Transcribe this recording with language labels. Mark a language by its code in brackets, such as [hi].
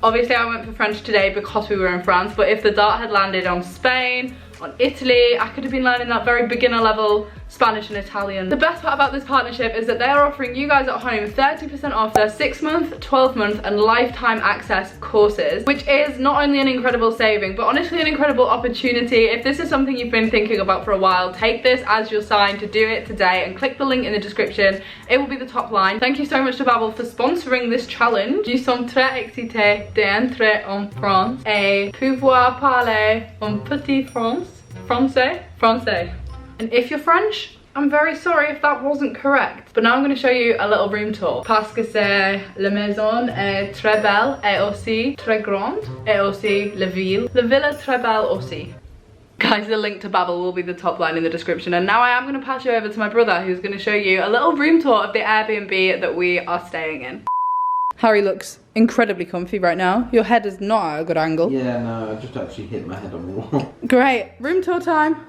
[en] Obviously I went for French today because we were in France, but if the dart had landed on Spain, on Italy, I could have been learning that very beginner level Spanish and Italian. The best part about this partnership is that they are offering you guys at home 30% off their 6-month, 12-month and lifetime access courses, which is not only an incredible saving, but honestly an incredible opportunity. If this is something you've been thinking about for a while, take this as your sign to do it today and click the link in the description. It will be the top line. Thank you so much to Babble for sponsoring this challenge. [fr] Nous sommes très excités d'entrer en France et pouvoir parler un petit français. [en] And if you're French, I'm very sorry if that wasn't correct. But now I'm going to show you a little room tour. [fr] Parce que c'est la maison est très belle et aussi très grande. Et aussi la ville. La ville est très belle aussi. [en] Guys, the link to Babble will be the top line in the description. And now I am going to pass you over to my brother, who's going to show you a little room tour of the Airbnb that we are staying in. Harry looks incredibly comfy right now. Your head is not at a good angle. Yeah, no, I just actually hit my head on the wall. Great, room tour time.